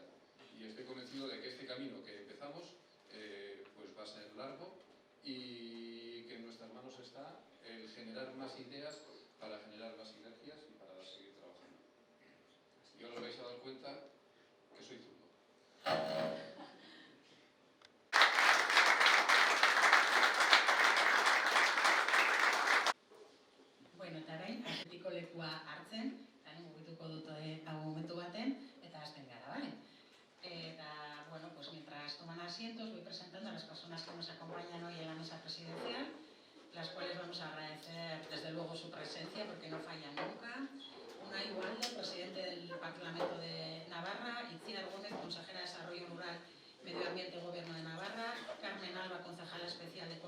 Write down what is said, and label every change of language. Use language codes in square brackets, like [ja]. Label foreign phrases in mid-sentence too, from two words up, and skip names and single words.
[es] Y estoy convencido de que este camino que empezamos pues va a ser largo y que en nuestras manos está el generar más ideas para generar más sinergias y para seguir trabajando. Y ahora os vais a dar cuenta que soy zurdo. [eu] Bueno, eta orain, azpiko lekua hartzen, eta mugituko dut momentu baten, eta hasten gara, ¿vale? [es] Bueno, pues mientras toman asientos voy presentando a las personas que nos acompañan hoy en la mesa presidencial, las cuales vamos a agradecer desde luego su presencia porque no fallan nunca. Unai Ugalde, presidente del Parlamento de Navarra, Itziar Gómez, consejera de Desarrollo Rural, Medio Ambiente y Gobierno de Navarra, Carmen Alba, concejala especial de